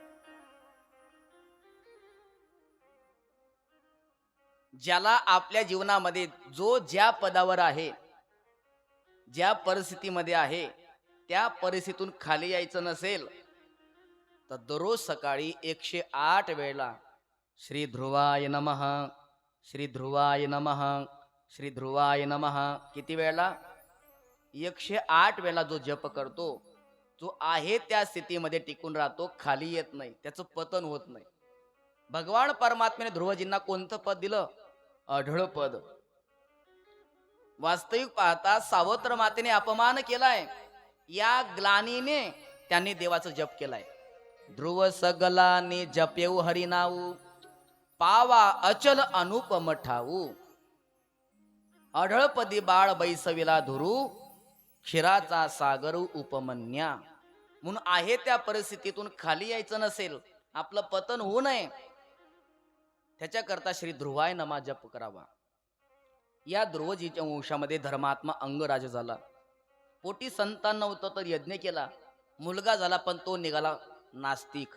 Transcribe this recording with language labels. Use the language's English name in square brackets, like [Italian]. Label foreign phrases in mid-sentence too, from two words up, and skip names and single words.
[Marathi] ज्याला आपल्या जीवनामध्ये जो ज्या पदावर आहे, ज्या परिस्थितीमध्ये आहे, त्या परिस्थितीतून खाली यायचं नसेल तर दररोज सकाळी 108 वेळेला [Sanskrit] श्री ध्रुवाय नमः, श्री ध्रुवाय नमः, श्री ध्रुवाय नमः [Marathi] किती वेळेला? 108 वेळेला जो जप करतो, जो आहे त्या स्थितीमध्ये टिकून राहतो, खाली येत नाही, त्याचं पतन होत नाही. भगवान परमात्म्याने ध्रुवजींना कोणतं पद दिलं? अढळ पद. वास्तविक पाहता सावत्र मातेने अपमान केलाय, या ग्लानीने त्यांनी देवाचा जप केलाय. ध्रुव सगलाने जपेऊ हरिनाऊ, पावा अचल अनुपम ठाऊ. अढळपदी बाळ बैसविला धुरू, क्षीराचा सागर उपमन्या. म्हणून आहे त्या परिस्थितीतून खाली यायचं नसेल, आपलं पतन होऊ नये, त्याच्याकरता [Sanskrit] श्री ध्रुवाय नमा [Marathi] जप करावा. या ध्रुवजीच्या वंशामध्ये धर्मात्मा अंगराज झाला. पोटी संतान नव्हतं तर यज्ञ केला, मुलगा झाला, पण तो निघाला नास्तिक.